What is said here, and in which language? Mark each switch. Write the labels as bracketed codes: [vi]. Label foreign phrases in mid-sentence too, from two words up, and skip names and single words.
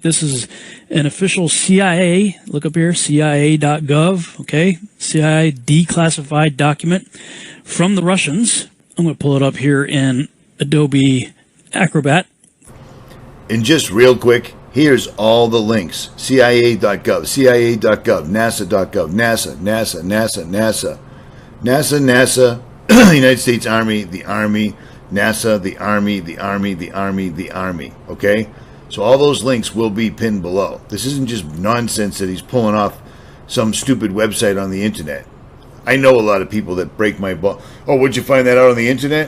[en] This is an official CIA, look up here, CIA.gov, okay, CIA declassified document from the Russians. I'm going to pull it up here in Adobe Acrobat. And just real quick, here's all the links. CIA.gov, CIA.gov, NASA.gov, NASA, NASA, NASA, NASA, NASA, NASA, the United States Army, the Army, NASA, the Army, the Army, the Army, the Army, okay? So all those links will be pinned below. This isn't just nonsense that he's pulling off some stupid website on the internet. I know a lot of people that break my ball. Oh, would you find that out on the internet?